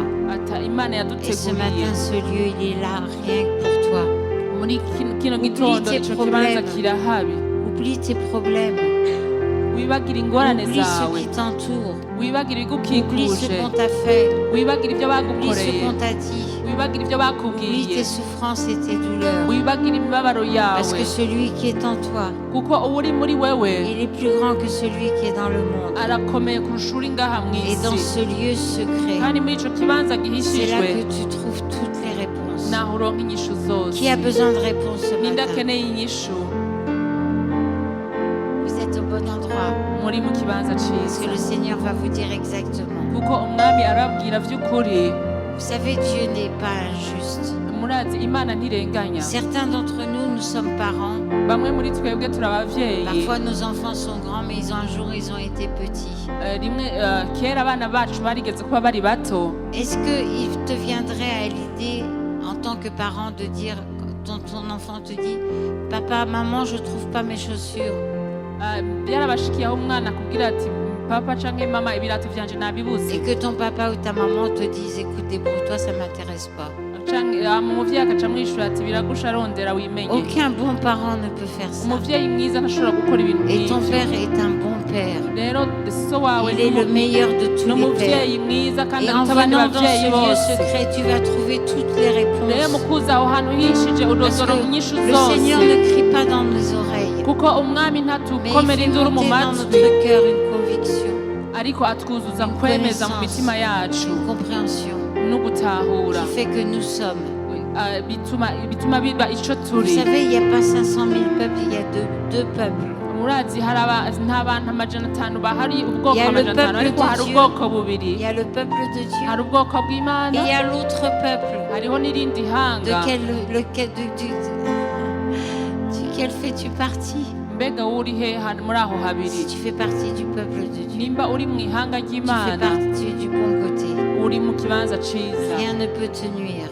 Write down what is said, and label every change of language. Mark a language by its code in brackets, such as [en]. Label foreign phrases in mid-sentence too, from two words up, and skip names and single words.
[rn] ata Imana [fr] Et ce [rn] yaduteguriye. [fr] matin, ce lieu, il est là rien que pour toi. [rn] muri kino gitondo [fr] tes [rn] ico [fr] problèmes. [rn] kibanza kirahabi. [fr] Oublie tes problèmes. [rn] Wibagira ingorane [fr] Oublie ceux [rn] zawe, [fr] qui t'entourent. [rn] wibagira [fr] Oublie ce [rn] ibigukikuje, [fr] qu'on t'a fait. [rn] wibagira ibyo [fr] Oublie ce [rn] bagukoreye, [fr] qu'on t'a dit. [rn] wibagira ibyo [fr] Oublie [rn] bakubwiye, [fr] tes souffrances et tes douleurs. [rn] wibagira imibabaro [fr] Parce [rn] yawe, [fr] que celui qui est en toi, [rn] kuko uri muri wewe [fr] il est plus grand que celui qui est dans le monde. [rn] arakomeye kurusha uri ngaha [fr] Et dans [rn] mw'isi, [fr] ce lieu secret, [rn] kandi muri ico kibanza [fr] c'est là [rn] gihishijwe [fr] que tu trouves toutes les réponses. [rn] naho uronka inyishu zose. [fr] Qui a besoin de réponses ce [rn] ninde [fr] matin? [rn] akeneye inyishu? [fr] Vous êtes au bon endroit. [rn] muri mu kibanza [fr] Parce [rn] ciza, [fr] que le Seigneur va vous dire exactement. [rn] kuko umwami arabwira vy'ukuri. [fr] Vous savez, Dieu n'est pas injuste. [rn] murazi Imana ntirenganya. [fr] Certains d'entre nous, nous sommes parents. [rn] bamwe muri twebwe turi abavyeyi, [fr] Parfois, nos enfants sont grands, mais un jour, ils ont été petits. [rn] rimwe kera abana bacu barigeze kuba bari bato. [fr] Est-ce qu'il te viendrait à l'idée, en tant que parent, de dire, quand ton enfant te dit, papa, maman, je trouve pas mes chaussures. [rn] Byarabashikiyeho umwana kugira ati papa canke mama ibirato vyanje nabibuze, [fr] Et que ton papa ou ta maman te dise, écoute, débrouille-toi, ça m'intéresse pas. [rn] umuvyeyi akaca amwishura ati biragusha arondera wimenye. [fr] Aucun bon parent ne peut faire ça. [rn] Umuvyeyi mwiza ntashobora gukora ibintu [fr] Et ton [rn] nk'ivyo. [fr] père est un bon père. [rn] Rero so wawe [fr] Il est le meilleur de tous les pères. [rn] n'umuvyeyi mwiza kandi [fr] Et en [rn] aruta abandi [fr] venant dans [rn] bavyeyi [fr] ce lieu [rn] bose. [fr] secret, tu vas trouver toutes les [rn] Rero [fr] réponses. [rn] mu kuza aho hantu hishije [fr] Parce [rn] udodoro [fr] que [rn] inyishu [fr] le Seigneur [rn] zose. [fr] ne crie pas dans nos oreilles, [rn] Kuko umwami [fr] mais [rn] ntatukomera [fr] il fait [rn] induru mu [fr] monter dans [rn] matwi, [fr] notre cœur une conviction, [rn] ariko atwuzuza [fr] une [rn] kwemeza mu [fr] connaissance, [rn] mitima yacu [fr] une compréhension [rn] no gutahura. [fr] qui fait que nous sommes. [rn] bituma biba ico [fr] Vous [rn] turi. [fr] savez, il n'y a pas 500 000 peuples, il y a deux peuples. [rn] Murazi hari nta bantu amajana atanu bahari ubwoko [fr] Il y a le [rn] amajana atanu, [fr] peuple [rn] ariko [fr] de [rn] hari [fr] Dieu. [rn] ubwoko bubiri. [fr] Il y a le peuple de Dieu [rn] Hari ubwoko [fr] et [rn] bw'Imana, [fr] il y a l'autre peuple. [rn] hariho n'irindi hanga. [fr] Duquel fais-tu partie? [rn] Mbega uri he hano muri aho [fr] Si [rn] habiri? [fr] tu fais partie du peuple de Dieu, [rn] Nimba uri mu ihanga [fr] tu fais [rn] ry'Imana, [fr] partie du bon côté. [rn] uri mu kibanza ciza, [fr] Rien ne peut te nuire,